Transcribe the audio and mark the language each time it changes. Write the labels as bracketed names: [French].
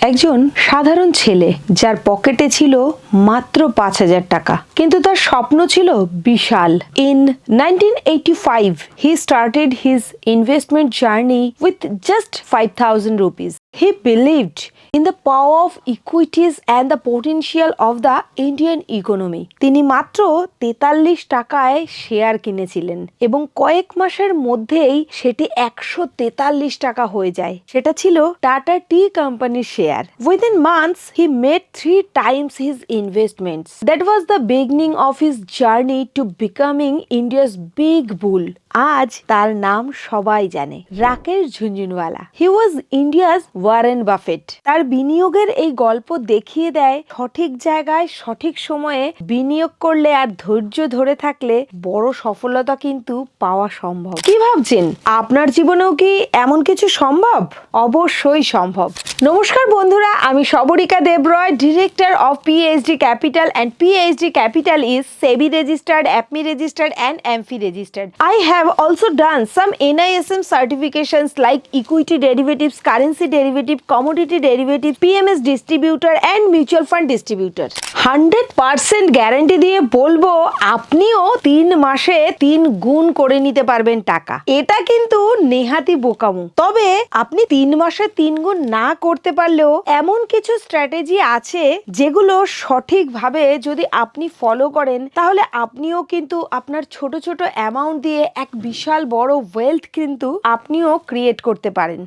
[Bangla] একজন সাধারণ ছেলে যার পকেটে ছিল মাত্র 5,000 টাকা, কিন্তু তার স্বপ্ন ছিল বিশাল। [English] In 1985, he started his investment journey with just 5,000 rupees. He believed in the power of equities and the potential of the Indian economy. [Bangla] তিনি মাত্র 43 টাকায় শেয়ার কিনেছিলেন এবং কয়েক মাসের মধ্যেই সেটি 143 টাকা হয়ে যায়। সেটা ছিল টাটা টি কোম্পানির share. [English] Within months, he made 3 times his investments. That was the beginning of his journey to becoming India's big bull. [Bangla] আজ তার নাম সবাই জানে, রাকেশ ঝুনঝুনওয়ালা। [English] He was India's Warren Buffett. [Bangla] তার বিনিয়োগের এই গল্প দেখিয়ে দেয় সঠিক জায়গায় সঠিক সময়ে বিনিয়োগ করলে আর ধৈর্য ধরে থাকলে বড় সফলতা কিন্তু পাওয়া সম্ভব। কি ভাবছেন, আপনার জীবনেও কি এমন কিছু সম্ভব? অবশ্যই সম্ভব। নমস্কার বন্ধুরা, আমি [English] Sabrika Debroy, director of PHD capital, and PHD capital is SEBI registered, APMI registered, and AMFI registered. I have also done some NISM certifications like equity derivatives, currency derivative, commodity derivative, PMS distributor and mutual fund distributor. [Bangla] 100% guarantee দিয়ে বলবো আপনিও 3 মাসে 3 গুণ করে নিতে পারবেন টাকা। এটা কিন্তু নেহাতি বোকামো। তবে আপনি 3 মাসে 3 গুণ না করতে পারলেও এমন কিছু স্ট্র্যাটেজি আছে যেগুলো সঠিকভাবে যদি আপনি ফলো করেন তাহলে আপনিও কিন্তু আপনার ছোট ছোট অ্যামাউন্ট দিয়ে এক বিশাল বড় ওয়েলথ কিন্তু আপনিও ক্রিয়েট করতে পারেন।